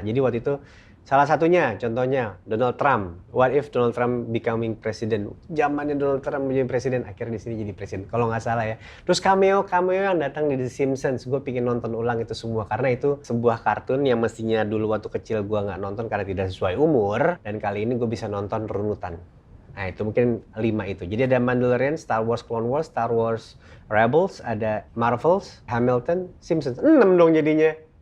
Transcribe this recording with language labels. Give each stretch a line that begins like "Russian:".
Indonesian: Jadi waktu itu salah satunya contohnya Donald Trump.
English: What if Donald Trump becoming president?
Indonesian: Zamannya Donald Trump menjadi presiden, akhirnya di sini jadi presiden kalau nggak salah ya. Terus cameo yang datang di The Simpsons, gue pingin nonton ulang itu semua karena itu sebuah kartun yang mestinya dulu waktu kecil gue nggak nonton karena tidak sesuai umur, dan kali ini gue bisa nonton runutan. Nah itu mungkin 5 itu. Jadi ada Mandalorian, Star Wars Clone Wars, Star Wars Rebels, ada Marvels, Hamilton, Simpsons. 6 dong jadinya.